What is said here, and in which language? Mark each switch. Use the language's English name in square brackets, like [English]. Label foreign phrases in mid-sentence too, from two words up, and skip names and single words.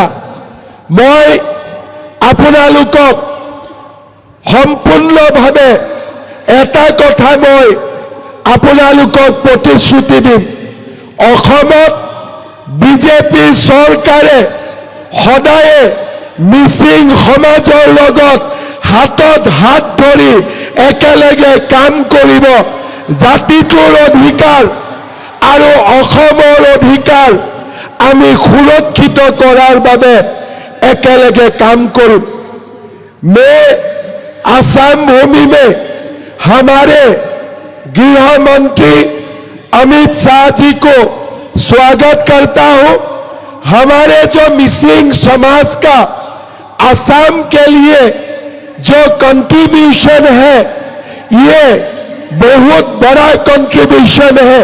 [Assamese] মই আপোনালোকক সম্পূৰ্ণভাৱে এটা কথা মই আপোনালোকক প্ৰতিশ্ৰুতি দিম, অসমত বিজেপি চৰকাৰে সদায়ে মিচিং সমাজৰ লগত হাতত হাত ধৰি একেলগে কাম কৰিব। জাতিটোৰ অধিকাৰ আৰু অসমৰ অধিকাৰ আমি সুৰক্ষিত কৰাৰ বাবে একেলগে কাম करूं। [Hindi] मैं आसाम भूमि में हमारे गृह मंत्री अमित शाह जी को स्वागत करता हूं। हमारे जो मिसिंग समाज का आसाम के लिए जो कंट्रीब्यूशन है, ये बहुत बड़ा कंट्रीब्यूशन है।